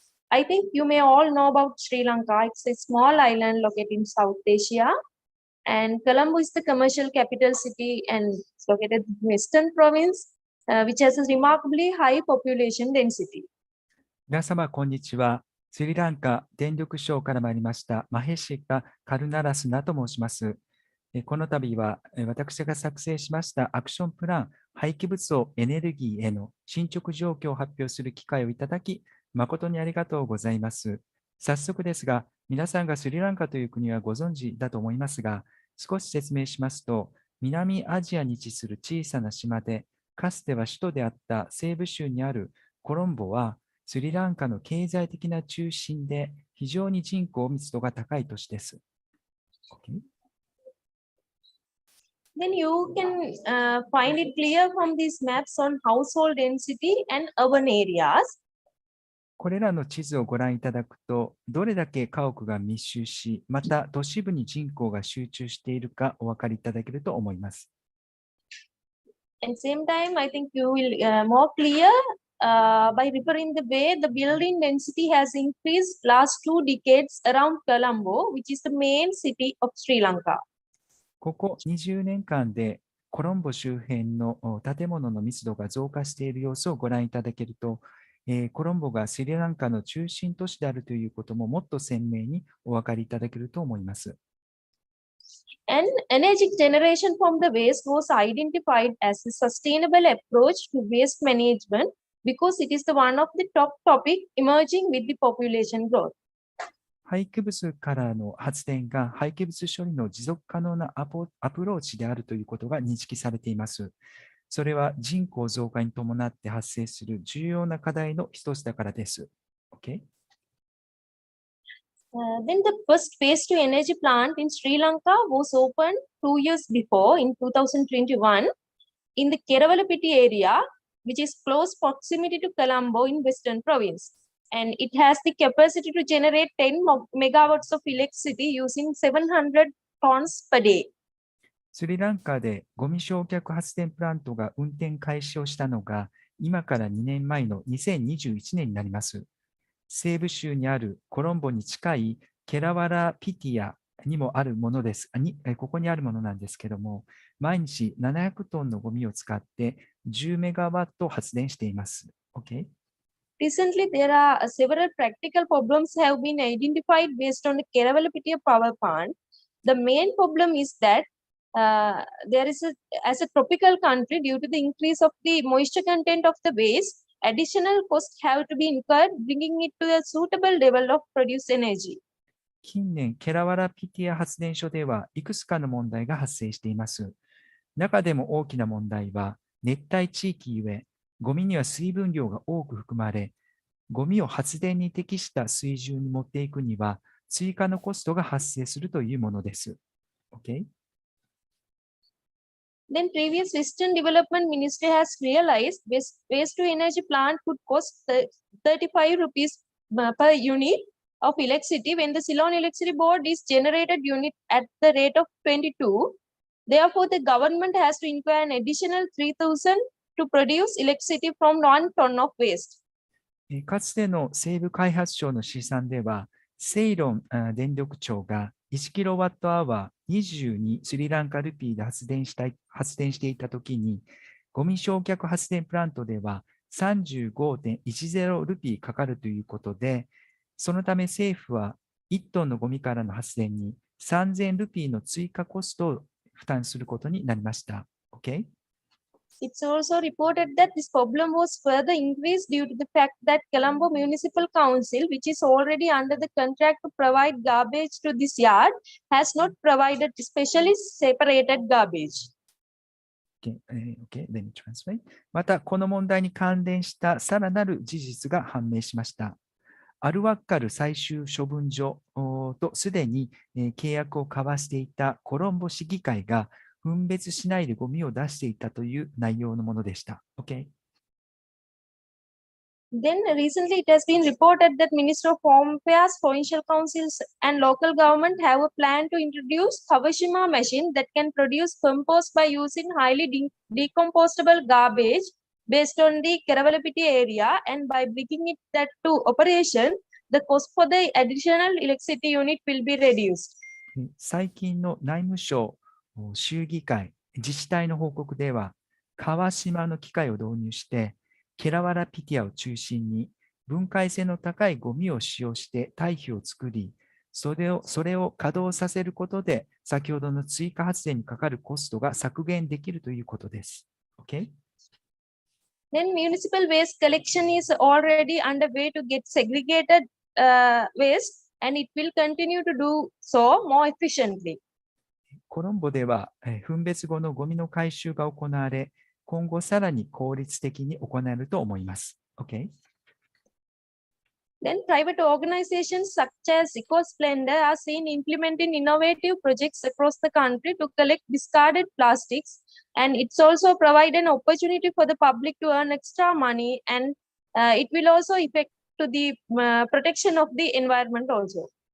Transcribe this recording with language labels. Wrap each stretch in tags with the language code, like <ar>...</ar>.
<en>I think you may all know about Sri Lanka. It's a small island located in South Asia. And Colombo is the commercial capital city and it's located in Western province, which has a remarkably high population density.</en> <ja>皆様、こんにちは。スリランカ電力省から参りました、マヘシカ・カルナラスナと申します。この度は、私が作成しましたアクションプラン、廃棄物をエネルギーへの進捗状況を発表する機会をいただき、誠にありがとうございます。早速ですが、皆さんがスリランカという国はご存知だと思いますが、少し説明しますと、南アジアに位置する小さな島で、かつては首都であった西部州にあるコロンボは、スリランカの経済的な中心で非常に人口密度が高い都市です。</ja> <en>Okay. Then you can find it clear from these maps on household density and urban areas.</en> <ja>これらの地図をご覧いただくと、どれだけ家屋が密集し、また都市部に人口が集中しているかお分かりいただけると思います。</ja> <en>At the same time, I think you will more clear by referring the way the building density has increased last 2 decades around Colombo, which is the main city of Sri Lanka.</en> <ja>ここ20年間でコロンボ周辺の建物の密度が増加している様子をご覧いただけると、コロンボがスリランカの中心都市であるということももっと鮮明にお分かりいただけると思います。</ja> <en>And energy generation from the waste was identified as a sustainable approach to waste management because it is the one of the top topic emerging with the population growth.</en> <ja>廃棄物からの発電が廃棄物処理の持続可能なアプローチであるということが認識されています。それは人口増加に伴って発生する重要な課題の一つだからです。</ja> <en>Okay? Then the first waste to energy plant in Sri Lanka was opened 2 years before in 2021 in the Keravalapitti area, which is close proximity to Colombo in Western province. And it has the capacity to generate 10 megawatts of electricity using 700 tons per day.</en> <ja>スリランカでゴミ焼却発電プラントが運転開始をしたのが今から2年前の2021年になります。西部州にあるコロンボに近いケラワラピティアにもあるものです。ここにあるものなんですけども、毎日700トンのゴミを使って10メガワット発電しています。</ja> <en>Okay? Recently, there are several practical problems have been identified based on the Keravalapitti power plant. The main problem is that there is as a tropical country, due to the increase of the moisture content of the waste, additional costs have to be incurred, bringing it to a suitable level of produced energy.</en> <ja>近年、ケラワラピティア発電所ではいくつかの問題が発生しています。中でも大きな問題は、熱帯地域ゆえ、ゴミには水分量が多く含まれ、ゴミを発電に適した水準に持っていくには、追加のコストが発生するというものです。</ja> <en>Okay? Then previous Western Development Ministry has realized waste to energy plant could cost 35 rupees per unit of electricity when the Ceylon Electricity Board is generated unit at the rate of 22. Therefore, the government has to incur an additional 3,000 to produce electricity from 1 ton of waste.</en> <ja>かつての西部開発省の試算では、セイロン電力庁が1キロワットアワ 22スリランカルピーで発電していたときに、ゴミ焼却発電プラントでは 35.10 ルピーかかるということで、そのため政府は1トンのゴミからの発電に3000ルピーの追加コストを負担することになりました。</ja> <en>OK? It's also reported that this problem was further increased due to the fact that Colombo Municipal Council, which is already under the contract to provide garbage to this yard, has not provided specially separated garbage. Okay, let me translate.</en> <ja>また、この問題に関連したさらなる事実が判明しました。アルワッカル最終処分所とすでに契約を交わしていたコロンボ市議会が分別しないでゴミを出していたという内容のものでした。</ja> <en>Okay? Then recently it has been reported that Minister of Home Affairs, provincial councils and local government have a plan to introduce Kawashima machine that can produce compost by using highly decompostable garbage based on the Keravalapiti area, and by bringing that to operation, the cost for the additional electricity unit will be reduced.</en> <ja>最近の内務省州議会自治体の報告では、川島の機械を導入して、ケラワラピティアを中心に分解性の高いゴミを使用して堆肥を作り、それを稼働させることで、先ほどの追加発電にかかるコストが削減できるということです。</ja> <en>Okay? Then municipal waste collection is already underway to get segregated waste, and it will continue to do so more efficiently.</en> <ja>コロンボでは分別後のゴミの回収が行われ、今後さらに効率的に行えると思います。</ja> <en>Okay? Then private organizations such as EcoSplendor are seen implementing innovative projects across the country to collect discarded plastics, and it's also provide an opportunity for the public to earn extra money, and it will also affect to the protection of the environment also.</en>